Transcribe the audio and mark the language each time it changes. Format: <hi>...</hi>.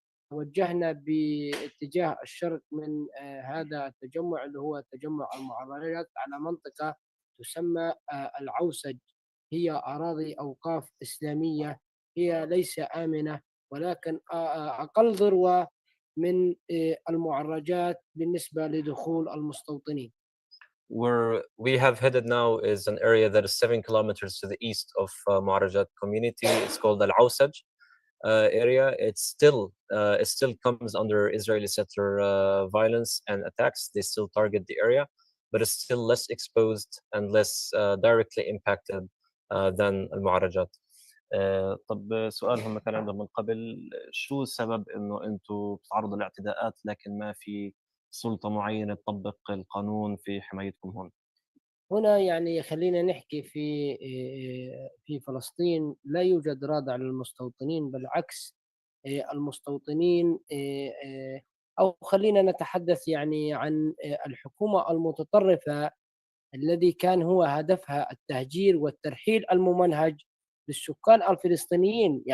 <ar>توجهنا باتجاه الشرق من هذا التجمع اللي هو تجمع المعرضيات على منطقة تسمى العوسج. هي أراضي أوقاف إسلامية، هي ليس آمنة، ولكن أقل ذروة من المعرجات بالنسبة لدخول المستوطنين.</ar> <en>Where we have headed now is an area that is 7 kilometers to the east of Muarajat community. It's called Al Awsaj area. It still comes under Israeli settler violence and attacks. They still target the area, but it's still less exposed and less directly impacted than Al Muarajat.</en> <ar>طب سؤال هم كان عندهم من قبل، شو السبب انه انتم بتتعرضوا لاعتداءات لكن ما في سلطة معينة تطبق القانون في حمايتكم هون؟ هنا يعني خلينا نحكي في فلسطين لا يوجد رادع للمستوطنين، بالعكس المستوطنين أو خلينا نتحدث يعني عن الحكومة المتطرفة الذي كان هو هدفها التهجير والترحيل الممنهج للسكان الفلسطينيين.</ar>